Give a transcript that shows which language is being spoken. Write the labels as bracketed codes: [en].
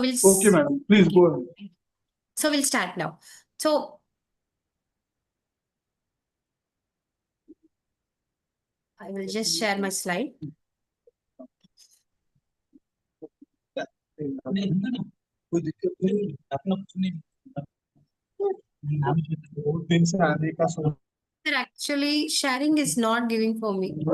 [en] Okay, madam, please go ahead. So we'll start now. So I will just share my slide. [hi] कोई दिक्कत नहीं, अपना कुछ नहीं। बहुत दिन से आने का सोच। [en] Sir, actually sharing is not giving for me.